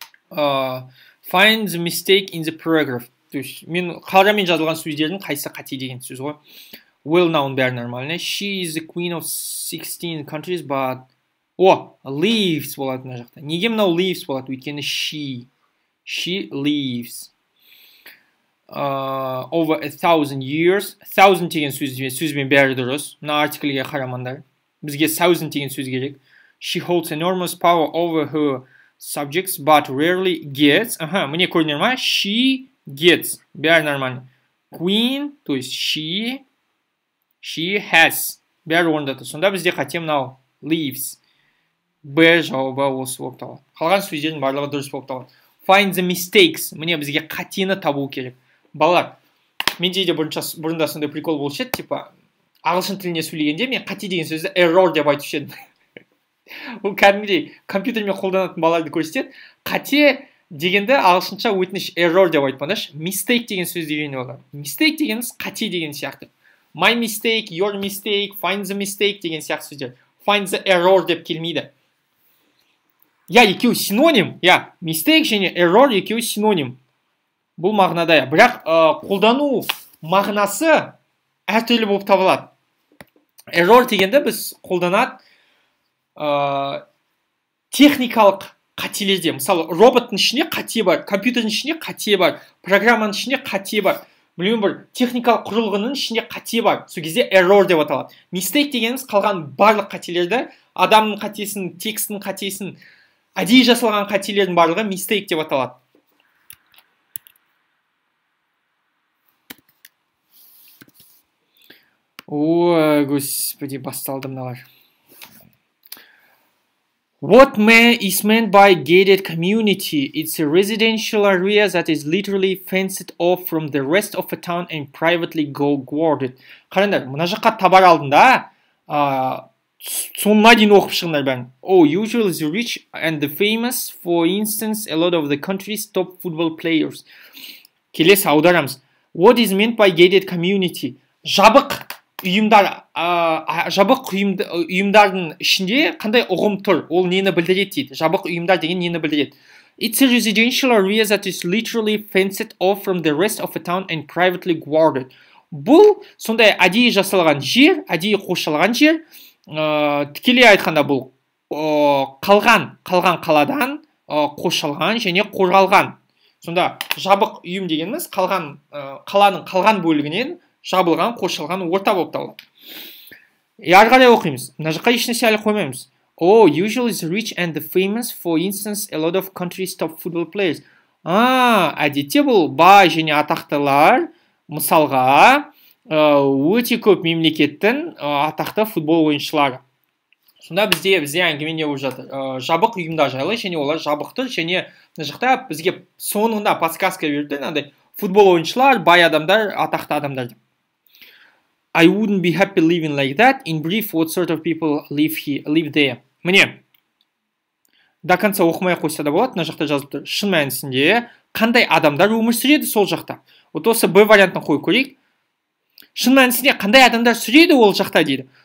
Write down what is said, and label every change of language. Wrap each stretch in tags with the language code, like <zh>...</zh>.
<en>Find the mistake in the paragraph.</en> <kk>То есть, мен қаламен жазылған сөздердің қайсы қате деген сөз ғой. Well known бәрі нормально.</kk> <en>She is the queen of 16 countries, but...</en> <kk>lives болады мына жақта. Неге мынау lives болады? Өйткені she.</kk> <en>She lives. Over 1,000 years.</en> <kk>1,000 деген сөзбен бәрі дұрыс. Мына артиклге қарамаңдар. Бізге 1,000 деген сөз керек.</kk> <en>She holds enormous power over her subjects, but rarely gets.</en> <kk>Міне көрдіңдер ма?</kk> <en>She gets.</en> <kk>Бәрі нормально. Queen, то есть she has. Бәрі орында тұр. Сонда бізде қате мынау leaves. Б жауабы осы болып табылады. Қалған сөздердің барлығы дұрыс болып табылады.</kk> <en>Find the mistakes.</en> <kk>Міне бізге қатені табу керек. Балалар, менде де бұрында сондай прикол болушы еді, типа ағылшын тіліне сөйлегенде мен қате деген сөзді error деп айтушы едім. Ол кәдімгідей компьютермен қолданатын балаларды көрсетеді. Қате дегенді ағылшынша өтініш error деп айтпаңдаршы. Mistake деген сөзді үйреніп алған. Mistake дегеніміз қате деген сияқты.</kk> <en>My mistake, your mistake, find the mistake</en> <kk>деген сияқты сөздер.</kk> <en>Find the error</en> <kk>деп келмейді. Екеуі синоним. Mistake және error екеуі синоним. Бұл мағынада. Бірақ қолдану мағынасы әртүрлі болып табылады. Error дегенде біз қолданады техникалық қателерде. Мысалы, роботтың ішіне қате бар, компьютердің ішіне қате бар, программаның ішіне қате бар. Білмеймін, бір техникалық құрылғының ішіне қате бар. Сол кезде error деп аталады. Mistake дегеніміз қалған барлық қателерді, адамның қатесін, текстің қатесін, әдейі жасалған қателердің барлығы mistake деп аталады. Господи, басталды мыналар.</kk> <en>What is meant by gated community? It's a residential area that is literally fenced off from the rest of a town and privately guarded.</en> <kk>Қараңдар, мына жаққа табар алдында соңына дейін оқып шығыңдар бәрін.</kk> <en>Usually the rich and the famous, for instance, a lot of the country's top football players.</en> <kk>Келесі аударамыз.</kk> <en>What is meant by gated community?</en> <kk>Жабық ұйымдар, жабық ұйымдардың ішінде қандай ұғым тұр? Ол нені білдіреді дейді? Жабық ұйымдар деген нені білдіреді?</kk> <en>It's a residential area that is literally fenced off from the rest of a town and privately guarded.</en> <kk>Бұл сондай әдейі жасалған жер, әдейі қоршалған жер. Тікелей айтқанда бұл қалған қаладан қоршалған және қорғалған. Сонда жабық ұйым дегеніміз қаланың қалған бөлігінен жабылған, қоршалған орта болып табылады. Ары қарай оқимыз. Мына жаққа ешнәрсе әлі қоймаймыз. Usually the rich and the famous, for instance, a lot of countries' top football players. Әдетте бұл бай және атақтылар, мысалға, өте көп мемлекеттің атақты футбол ойыншылары. Сонда бізде әңгіме не болып жатыр? Жабық ұйымдар жайлы, және олар жабықтыр, және мына жақта бізге соңында подсказка берді, андай футбол ойыншылар, бай адамдар, атақты адамдар.</kk> <en>I wouldn't be happy living like that. In brief, what sort of people live there?</en> <kk>Міне,</kk> <ru>до конца</ru> <kk>оқымай қойса да болады, мына жақта жазып тұр. Шын мәнісінде қандай адамдар өмір сүреді сол жақта? Вот осы Б вариантын қойып көрейік. Шын мәнісінде қандай адамдар сүреді ол жақта дейді.</kk>